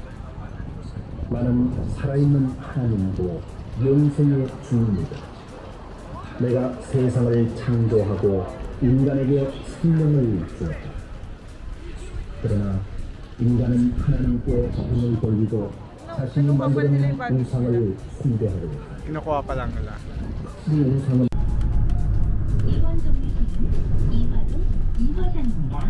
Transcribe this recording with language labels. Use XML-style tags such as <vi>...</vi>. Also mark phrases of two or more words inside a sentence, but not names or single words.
<ko>나는 살아있는 하나님이고 영생의 주입니다. 내가 세상을 창조하고 인간에게 생명을 주었다. 그러나 인간은 하나님께 등을 돌리고 자신이 만든 우상을 숭배하려 했다.</ko> <tl>Kinukuha pa lang nila.</tl> <ko>이 우상은 이번 정류소는 이화동 이화단입니다.</ko>